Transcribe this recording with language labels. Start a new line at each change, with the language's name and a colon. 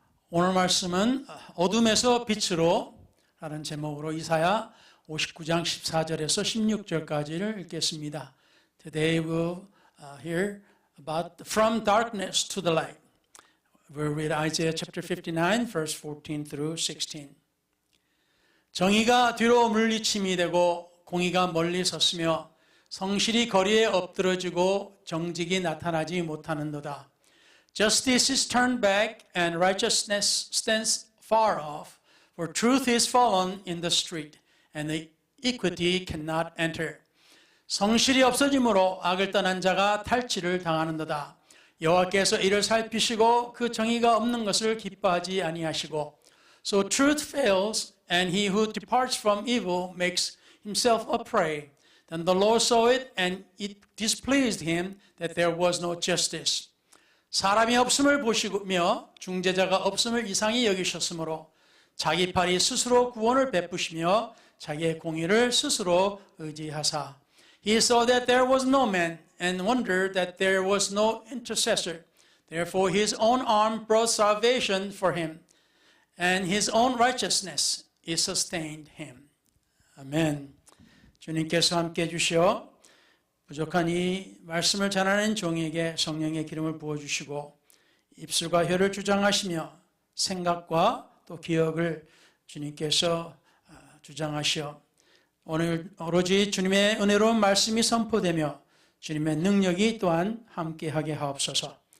Korean: 오늘 말씀은 어둠에서 빛으로 라는 제목으로 이사야 59장 14절에서 16절까지를 읽겠습니다.
English: Today we'll hear about from darkness to the light. We'll read Isaiah chapter 59 verse 14 through 16.
Korean: 정의가 뒤로 물리침이 되고 공의가 멀리 섰으며 성실이 거리에 엎드러지고 정직이 나타나지 못하는도다.
English: Justice is turned back and righteousness stands far off, for truth is fallen in the street, and the equity cannot enter.
Korean: 성실이 없어짐으로 악을 떠난 자가 탈취를 당하는도다. 여호와께서 이를 살피시고 그 정의가 없는 것을 기뻐하지 아니하시고,
English: so truth fails, and he who departs from evil makes himself a prey. Then the Lord saw it, and it displeased him that there was no justice.
Korean: 사람이 없음을 보시며 중재자가 없음을 이상히 여기셨으므로 자기 팔이 스스로 구원을 베푸시며 자기의 공의를 스스로 의지하사.
English: He saw that there was no man, and wondered that there was no intercessor. Therefore his own arm brought salvation for him, and his own righteousness is sustained him.
Korean: 아멘. 주님께서 함께해 주시어 부족한 이 말씀을 전하는 종에게 성령의 기름을 부어주시고 입술과 혀를 주장하시며 생각과 또 기억을 주님께서 주장하시어 오늘 오로지 주님의 은혜로운 말씀이 선포되며 주님의 능력이 또한 함께하게 하옵소서.